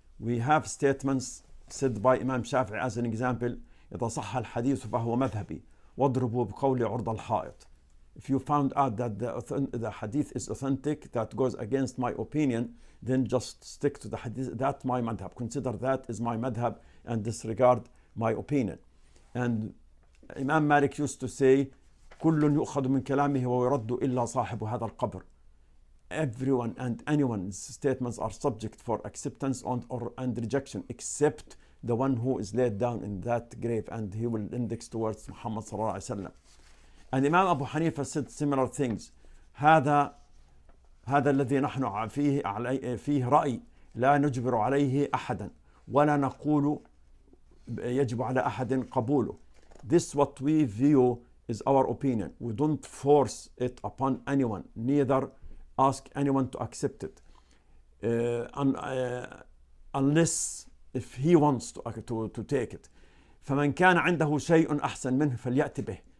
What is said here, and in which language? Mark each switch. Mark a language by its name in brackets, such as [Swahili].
[English] We have statements said by Imam Shafi'i as an example: [Arabic] إذا صح الحديث فهو مذهبي واضربوا بقولي عرض الحائط. [English] If you found out that the hadith is authentic, that goes against my opinion, then just stick to the hadith. That's my madhab. Consider that is my madhab and disregard my opinion. And Imam Malik used to say, [Arabic] كل يؤخذ من كلامه ويرد إلا صاحب هذا القبر. [English] Everyone and anyone's statements are subject for acceptance and rejection, except the one who is laid down in that grave, and he will index towards Muhammad sallallahu alaihi wasallam. And Imam Abu Hanifa said similar things. [Arabic] هذا الذي نحن فيه رأي لا نجبر عليه أحدا ولا نقول يجب على أحد قبوله. [English] This what we view is our opinion. We don't force it upon anyone, neither ask anyone to accept it, unless if he wants to take it. [Arabic] فمن كان عنده شيء أحسن منه فليأت به.